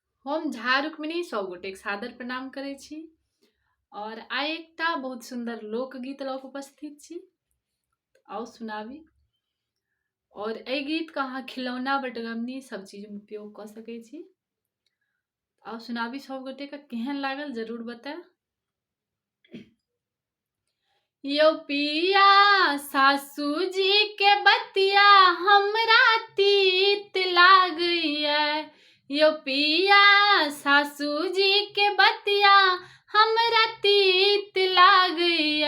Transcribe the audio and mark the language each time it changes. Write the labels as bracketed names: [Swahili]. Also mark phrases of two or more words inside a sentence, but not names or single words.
[Maithili] हम झा रुक्मिणी सब गोटे सादर प्रणाम करे छी और आइ एकटा बहुत सुंदर लोकगीत लऽ कऽ उपस्थित छी। आओ सुनाबी। और ए गीत का अहाँ खिलौना बटगमनी सब चीज में उपयोग कर सकै छी। आओ सुनाबी सब गोटे का केहन लागल जरूर बताए। यो पिया सासू जी के बतिया हमरा तीत लागैया। यो पिया सासू जी के बतिया हमरा तीत लागैया।